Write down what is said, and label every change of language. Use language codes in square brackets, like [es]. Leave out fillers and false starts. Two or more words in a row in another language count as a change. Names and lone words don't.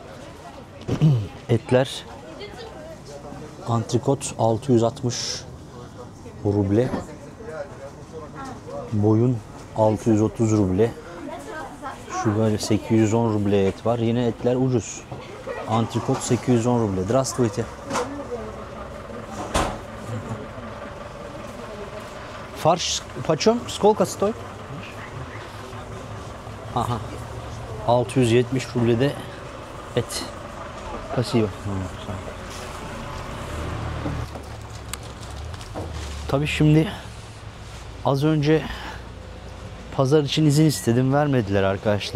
[tr] Etler, antrikot 660 ruble. Boyun 630 ruble. Şu böyle 810 ruble et var. Yine etler ucuz. Antrikot 810 ruble. [ru] Здравствуйте. Фарш почем? Сколько стоит? [tr] Aha. 670 rublede et. [ru] Pasiyo. [tr] Tabii şimdi az önce pazar için izin istedim, vermediler arkadaşlar.